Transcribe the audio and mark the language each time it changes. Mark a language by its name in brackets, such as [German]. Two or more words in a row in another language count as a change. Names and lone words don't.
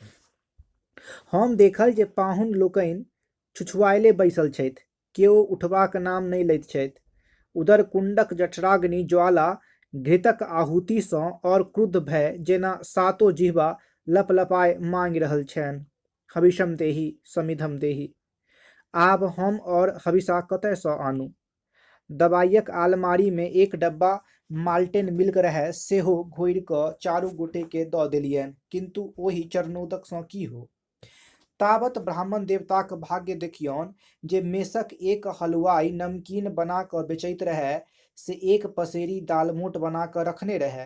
[Maithili] हम देखल जे पाहुन लोकनि छुछुआएले बैसल छथि, केओ उठबाक नाम नहि लैत छथि। उधर कुंडक जठराग्नि ज्वाला घृतक आहुति सँ और क्रुद्ध भय जेना सातो जिह्वा लपलपाय मांगि रहल छनि, [Sanskrit] हविषम देहि समिधम देहि। [Maithili] आब हम और हविषा कतय सँ आनू? दवाइयक आलमारी में एक डब्बा माल्टेन मिल्क रहै, सेहो घोरि कऽ चारू गोटे के दऽ देलियनि, किंतु ओहि चरणोदक सँ की हो? ताबत ब्राह्मण देवताक भाग्य देखियौन जे मेसक एक हलुआई नमकीन बना कऽ बेचैत रहै से एक पसेरी दालमोट बना कऽ रखने रहै।